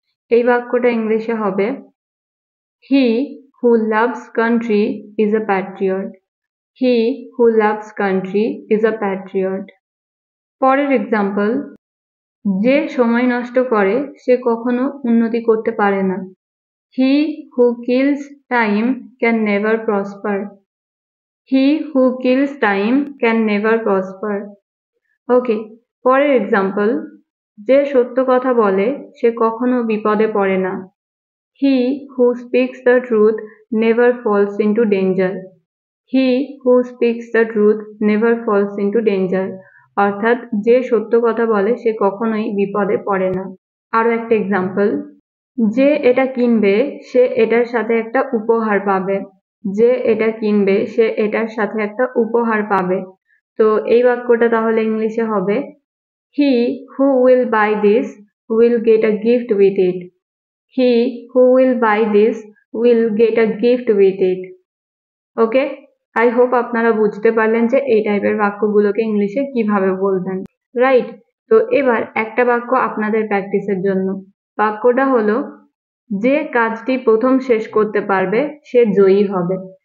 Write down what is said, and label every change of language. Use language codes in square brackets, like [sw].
[bn] এই বাক্যটা ইংলিশে হবে [en] He who loves country is a patriot, he who loves country is a patriot. [bn] পরের এক্সাম্পল, যে সময় নষ্ট করে সে কখনো উন্নতি করতে পারে না। [en] He who kills time can never prosper. He who kills time can never prosper. [bn] ওকে, পরের এক্সাম্পল, যে সত্য কথা বলে সে কখনো বিপদে পড়ে না। [en] He who speaks the truth never falls into danger. He who speaks the truth never falls into danger. [bn] অর্থাৎ যে সত্য কথা বলে সে কখনোই বিপদে পড়ে না। আরো একটা এক্সাম্পল, যে এটা কিনবে সে এটার সাথে একটা উপহার পাবে। যে এটা কিনবে সে এটার সাথে একটা উপহার পাবে। তো এই বাক্যটা তাহলে ইংলিশে হবে, [en] He who will buy this will get a gift with it. He who will buy this will get a gift with it. [bn] Okay, I hope আপনারা বুঝতে পারলেন যে এই টাইপের বাক্যগুলোকে ইংলিশে কিভাবে বলবেন, রাইট? তো এবার একটা বাক্য আপনাদের প্র্যাকটিসের জন্য। বাক্যটা হলো, যে কাজটি প্রথম শেষ করতে পারবে সে জয়ী হবে।